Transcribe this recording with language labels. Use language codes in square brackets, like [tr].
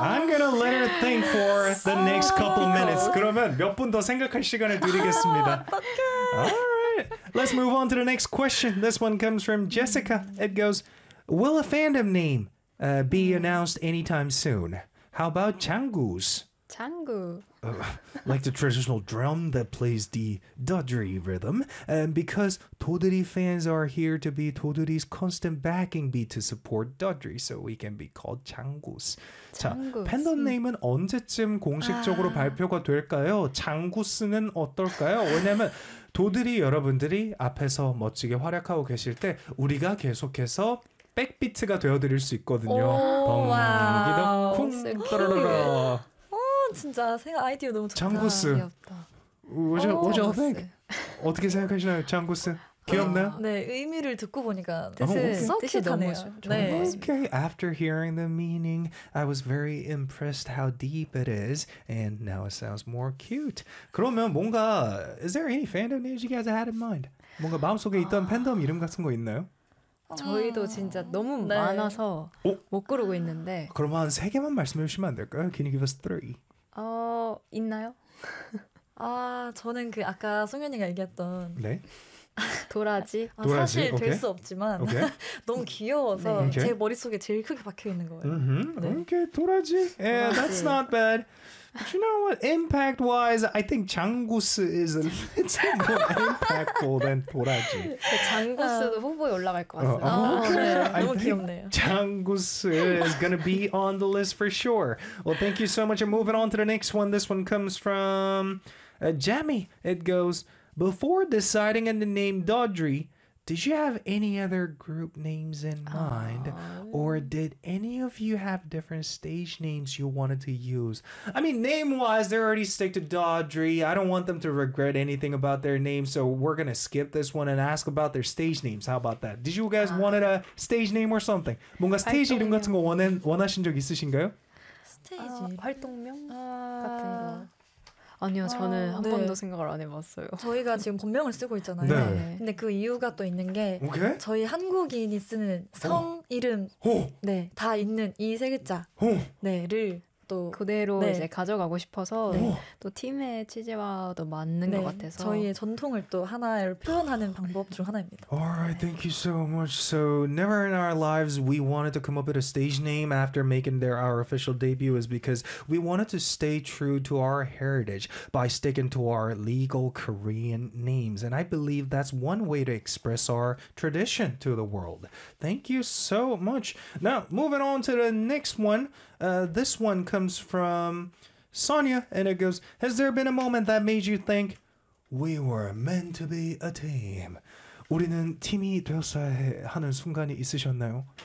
[en] I'm gonna let her think for the next couple minutes. [ko] 그러면 몇 분 더 생각할 시간을 드리겠습니다. 어떡해. [en] Let's move on to the next question. This one comes from Jessica. It goes, will a fandom name be announced anytime soon? How about Changgu's? Changgu. Like the traditional drum that plays the Daughtry rhythm. And because Daughtry fans are here to be Daughtry's constant backing beat to support Daughtry, so we can be called Changgu's. [ko] 장구스. 자, 팬덤 네임은 언제쯤 공식적으로 발표가 될까요? Changgu's는 어떨까요? 왜냐면 Daughtry 여러분들이 앞에서 멋지게 활약하고 계실 때 우리가 계속해서 백비트가 되어드릴 수 있거든요. 와우. 진짜 생각 아이디어 너무 좋다. 장구스. 귀엽다. [en] What do you think? [ko] 어떻게 생각하시나요, 장구스? 귀엽나? 네, 의미를 듣고 보니까 뜻이 너무 좋네요. [en] Okay, after hearing the meaning, I was very impressed how deep it is, and now it sounds more cute. [ko] 그러면 뭔가 [en] is there any fandom names you guys had in mind? [ko] 뭔가 마음속에 있던 팬덤 이름 같은 거 있나요? 저희도 진짜 너무 네. 많아서 오? 못 고르고 있는데. 그럼 한 세 개만 말씀해 주시면 안 될까요? Can you give us three? 있나요? 아, 저는 그 아까 송현이가 얘기했던 네? 도라지? 아, 도라지? 사실 될 수 없지만 너무 귀여워서 네. 제 머릿속에 제일 크게 박혀있는 거예요. [en] 네. Okay, 도라지? Yeah, 도라지. That's not bad. But you know what? Impact-wise, I think 장구스 is a little more impactful than 도라지. [ko] 장구스도 후보에 올라갈 것 같습니다. 네, 너무 귀엽네요. [en] 장구스 is going to be on the list for sure. Well, thank you so much. And moving on to the next one. This one comes from Jammy. It goes, before deciding on the name Daughtry, did you have any other group names in mind? Or did any of you have different stage names you wanted to use? I mean, name-wise, they already stick to Daughtry. I don't want them to regret anything about their name, so we're going to skip this one and ask about their stage names. How about that? Did you guys wanted a stage name or something? [ko] 뭔가 스테이지 이름 같은 거 원하신 적 있으신가요? 스테이지 활동명 같은 거. 아니요, 저는 한 네. 번도 생각을 안 해봤어요. 저희가 지금 본명을 쓰고 있잖아요. 네. 근데 그 이유가 또 있는 게 [en] okay? [ko] 저희 한국인이 쓰는 성, 이름 네, 다 있는 이 세 글자 네를 또 그대로 네. 이제 가져가고 싶어서 또 팀의 취지와도 맞는 것 같아서 저희의 전통을 또 하나를 표현하는 방법 중 하나입니다. [en] Alright, thank you so much. So never in our lives we wanted to come up with a stage name after making our official debut is because we wanted to stay true to our heritage by sticking to our legal Korean names. And I believe that's one way to express our tradition to the world. Thank you so much. Now, moving on to the next one. This one comes from Sonia, and it goes, has there been a moment that made you think we were meant to be a team? [ko] 우리는 팀이 되었어야 하는 순간이 있으셨나요?